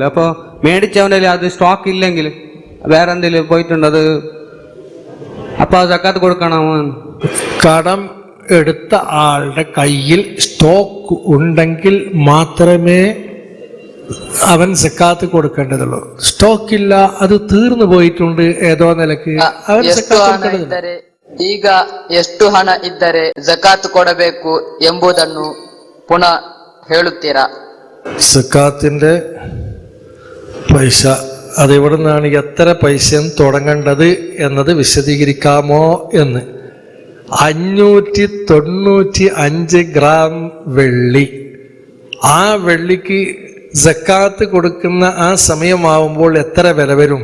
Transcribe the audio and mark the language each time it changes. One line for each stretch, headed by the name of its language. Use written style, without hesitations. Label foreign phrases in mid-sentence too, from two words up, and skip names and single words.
Malayalam: അപ്പോൾ മേടിച്ചവൻ്റെ അത് സ്റ്റോക്ക് ഇല്ലെങ്കിൽ വേറെ എന്തെങ്കിലും പോയിട്ടുണ്ടത്, അപ്പോൾ സക്കാത്ത് കൊടുക്കണമോ? കടം എടുത്ത ആളുടെ കയ്യിൽ സ്റ്റോക്ക് ഉണ്ടെങ്കിൽ മാത്രമേ അവൻ സക്കാത്ത് കൊടുക്കേണ്ടതുള്ളൂ. സ്റ്റോക്ക് ഇല്ല, അത് തീർന്നു പോയിട്ടുണ്ട് ഏതോ നിലക്ക്, അവൻ സക്കാത്ത് കൊടുക്കേണ്ടതില്ല.
Kannada: ಈಗ ಎಷ್ಟು ಹಣ ಇದ್ದರೆ ಜಕಾತ್ ಕೊಡಬೇಕು ಎಂಬುದನ್ನು ಪುನಃ ಹೇಳುತ್ತೀರಾ?
Malayalam: സക്കാത്തിന്റെ പൈസ അതെവിടെ നിന്നാണ്, എത്ര പൈസ തുടങ്ങേണ്ടത് എന്നത് വിശദീകരിക്കാമോ എന്ന്. 595 ഗ്രാം വെള്ളി. ആ വെള്ളിക്ക് സക്കാത്ത് കൊടുക്കുന്ന ആ സമയമാവുമ്പോൾ എത്ര വില വരും?